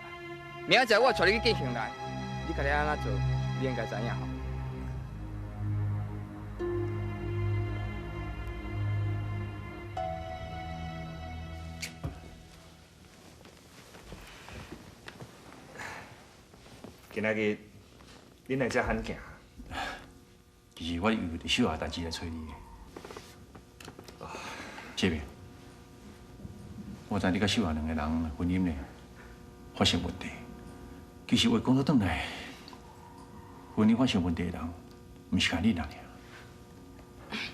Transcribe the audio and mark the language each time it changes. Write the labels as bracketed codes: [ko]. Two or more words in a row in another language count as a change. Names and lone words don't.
[nan] 明仔载我带你去见庆兰，你家己安怎做，你应该知影吼。今仔日恁来遮罕行。其实我是为着秀霞代志来找你的。这边，我知你甲秀霞两个人婚姻呢发生问题。其实话讲到转来，婚姻发生问题的人，毋是干你人尔。